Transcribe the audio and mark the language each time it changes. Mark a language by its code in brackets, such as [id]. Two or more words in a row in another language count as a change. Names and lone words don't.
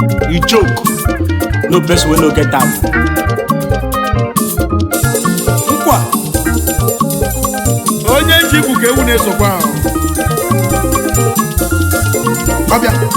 [pcm] You joke. No person will no get am. [ig] Nkwa. Onye ji ikwu ka ewu na-esokwa ahụ. Ọbịa.